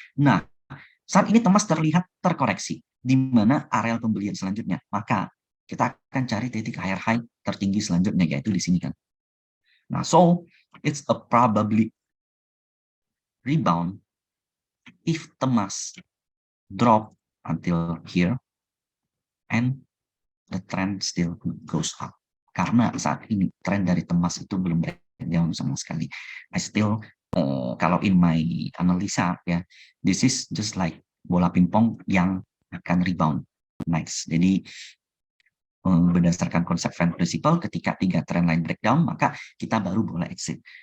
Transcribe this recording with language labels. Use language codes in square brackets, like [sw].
[id] Nah, saat ini Temas terlihat terkoreksi, di mana area pembelian selanjutnya. Maka kita akan cari titik higher high tertinggi selanjutnya, yaitu di sini kan. [en] Nah, so it's a probably rebound if Temas drop until here and the trend still goes up. [id] Karena saat ini tren dari Temas itu belum breakdown sama sekali. [en] I still [id] kalau [en] in my [id] analisa ya, [en] this is just like [id] bola pingpong yang akan [en] rebound next. [id] Jadi berdasarkan konsep fan principle, ketika 3 trend line breakdown, maka kita baru boleh exit.